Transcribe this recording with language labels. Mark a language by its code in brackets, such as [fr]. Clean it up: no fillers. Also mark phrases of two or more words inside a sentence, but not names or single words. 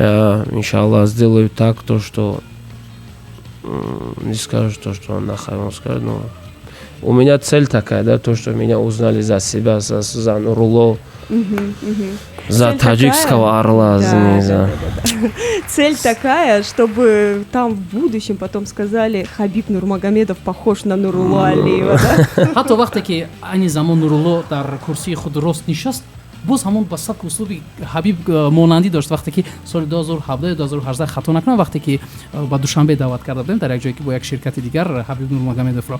[ru] Я, иншаллах, сделаю так, то, что не скажу то, что он на Хабиб скажет, но у меня цель такая, да, то, что меня узнали за себя, за Нурло, за Цель таджикского орла. Да. Цель такая, чтобы там в будущем потом сказали, Хабиб Нурмагомедов похож на Нурло Алиева. [tg] ҳатто вақте ки айни замон Нурло дар курсии худ рост нишаст, боз ҳамон ба сабки услуби Хабиб монандӣ дошт. Вақте ки соли 2017-2018 хато накунам, вақте ки ба Душанбе даъват карда будем дар як ҷое ки бо як ширкати дигар Хабиб Нурмагомедовро.